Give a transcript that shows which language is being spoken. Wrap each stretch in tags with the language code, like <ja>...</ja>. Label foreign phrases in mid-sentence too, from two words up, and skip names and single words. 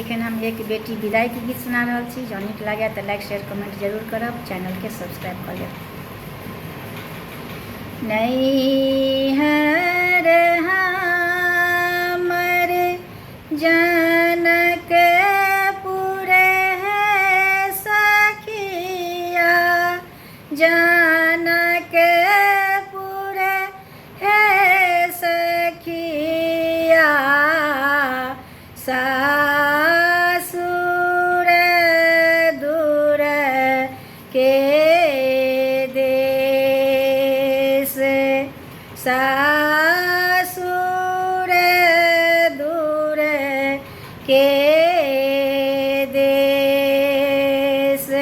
<mai>एखन हम एक बेटी विदाई के गीत सुना रहल छी। जँ नीक लागय तऽ</mai> <en>like share comment</en> <mai>जरूर करब, चैनल के सब्सक्राइब कऽ लेब। नैहर हमर जनकपुर है सखिया, जनकपुर है सखिया, सासुर दूर के देश, सासुर दूर के देश।</mai>